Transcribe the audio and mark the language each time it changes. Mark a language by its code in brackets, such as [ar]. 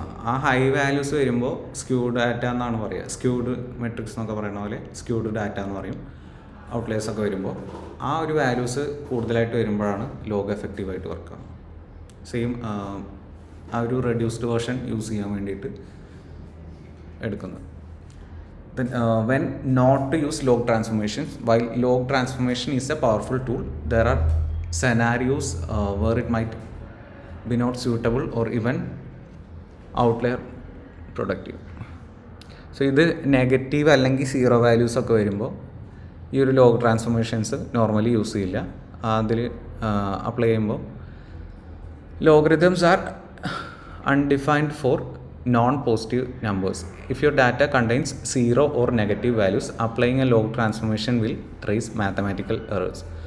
[ml] ആ high values വരുമ്പോൾ squid data എന്നാണ് പറയുക. സ്ക്യൂഡ് മെട്രിക്സ് എന്നൊക്കെ പറയുന്ന പോലെ സ്ക്യൂഡ് ഡാറ്റ എന്ന് പറയും. ഔട്ട്ലേഴ്സ് ഒക്കെ വരുമ്പോൾ ആ ഒരു വാല്യൂസ് കൂടുതലായിട്ട് വരുമ്പോഴാണ് ലോഗ് എഫക്റ്റീവായിട്ട് വർക്ക് ആവുക. സെയിം ആ ഒരു റെഡ്യൂസ്ഡ് വേർഷൻ യൂസ് ചെയ്യാൻ വേണ്ടിയിട്ട് എടുക്കുന്നത്. [en] Then when not to use log transformations, while log transformation is a powerful tool, there are scenarios where it might be not suitable or even outlier productive. [ml] So ഇത് negative അല്ലെങ്കിൽ 0 values ഒക്കെ വരുമ്പോൾ ഈ ഒരു log transformations normally use ചെയ്യില്ല. അതിൽ apply ചെയ്യുമ്പോൾ logarithms R [en] undefined for non-positive numbers. If your data contains 0 or negative values, applying a log transformation will raise mathematical errors.